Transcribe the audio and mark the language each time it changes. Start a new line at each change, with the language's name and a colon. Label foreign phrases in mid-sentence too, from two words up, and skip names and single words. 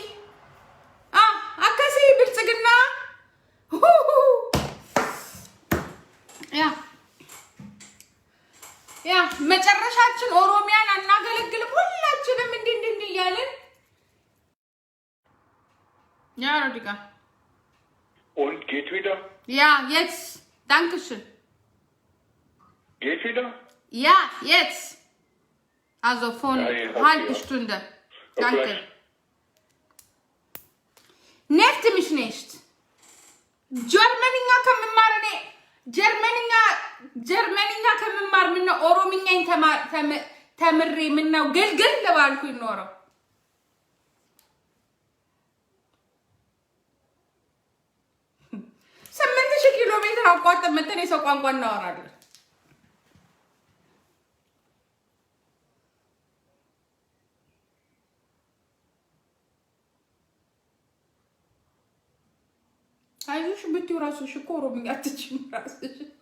Amharic: አከሲ ብልጽግና ያ መጨረሻችን ኦሮሚያን አናገለግልም ሁላችንም እንዲህ እያልን ያ ሮዲጋ
German: Und geht wieder? Ja, jetzt. Dankeschön. Geht wieder? Ja, jetzt. Also von halbe Stunde. Danke. Nervt mich nicht.
Amharic: Germaninya ከመማር እኔ ጀርመንኛ ከመማር ምን ኦሮምኛን ተምሬ ምን ነው ግልግል ለባልኩ ይኖረው 8000 ኪሎ ሜትር አቋርጠን መተን የሰው ቋንቋ እናወራለን አይሽ ብትዩ ራስሽ እኮ ኦሮምኛ አትችይም ራስሽ